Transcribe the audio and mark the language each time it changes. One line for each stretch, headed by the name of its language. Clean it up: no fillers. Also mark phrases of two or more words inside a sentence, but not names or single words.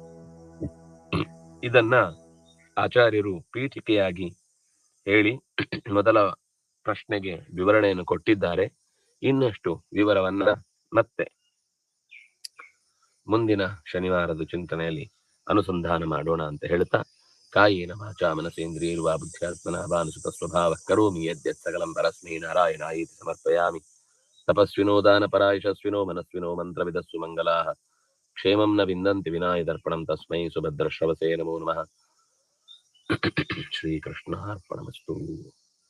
Kannada: ಇದನ್ನ ಆಚಾರ್ಯರು ಪೀಠಿಕೆಯಾಗಿ ಹೇಳಿ ಮೊದಲ ಪ್ರಶ್ನೆಗೆ ವಿವರಣೆಯನ್ನು ಕೊಟ್ಟಿದ್ದಾರೆ. ಇನ್ನಷ್ಟು ವಿವರವನ್ನ ಮತ್ತೆ ಮುಂದಿನ ಶನಿವಾರದ ಚಿಂತನೆಯಲ್ಲಿ ಅನುಸಂಧಾನ ಮಾಡೋಣ ಅಂತ ಹೇಳ್ತಾ,
Sanskrit: ಕಾಯೇನ ವಾಚಾ ಮನಸೇಂದ್ರಿಯೈರ್ವಾ ಬುದ್ಧ್ಯಾತ್ಮನಾ ಭಾನುಸುತ ಸ್ವಭಾವಃ ಕರೋಮಿ ಯದ್ಯತ್ ಸಕಲಂ ಪರಸ್ಮೈ ನಾರಾಯಣಾಯೇತಿ ಸಮರ್ಪಯಾಮಿ. ತಪಸ್ವಿನೋ ದಾನಪರಾಯಶಸ್ವಿನೋ ಮನಸ್ವಿನೋ ಮಂತ್ರವಿದಸ್ಸು ಮಂಗಲಾಃ. ಕ್ಷೇಮಂ ನ ವಿಂದಂತಿ ವಿನಾಯ ದರ್ಪಣಂ ತಸ್ಮೈ ಸುಭದ್ರಶ್ರವಸೇ ನಮೋ ನಮಃ. ಶ್ರೀಕೃಷ್ಣಾರ್ಪಣಮಸ್ತು.